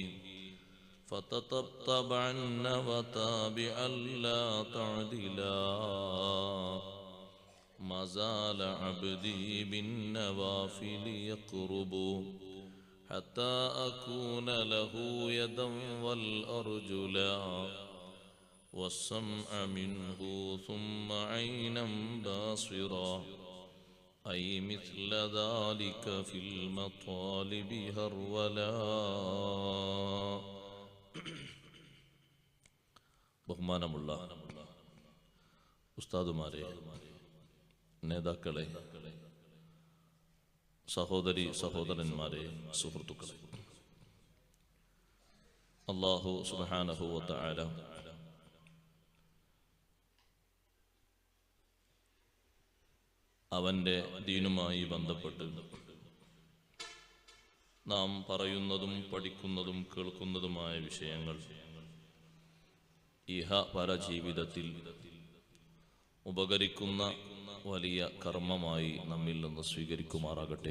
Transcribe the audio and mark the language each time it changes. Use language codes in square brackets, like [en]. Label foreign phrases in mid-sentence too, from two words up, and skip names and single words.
[ar] فتتبعن وتابعا لا تعدلا ما زال عبدي بالنوافل يقرب حتى أكون له يدا والأرجلا والسمع منه ثم عينا باصرا أي مثل ذلك في المطالب هرولا [ml] ബഹുമാനമുള്ള ഉസ്താദുമാരെ, നേതാക്കളെ, സഹോദരി സഹോദരന്മാരെ, സുഹൃത്തുക്കളെ, [ar] الله سبحانه وتعالى [ml] അവന്റെ ദീനുമായി ബന്ധപ്പെട്ട് നാം പറയുന്നതും പഠിക്കുന്നതും കേൾക്കുന്നതുമായ വിഷയങ്ങൾ ഇഹ പരജീവിതത്തിൽ ഉപകരിക്കുന്ന വലിയ കർമ്മമായി നമ്മിൽ നിന്ന് സ്വീകരിക്കുമാറാകട്ടെ.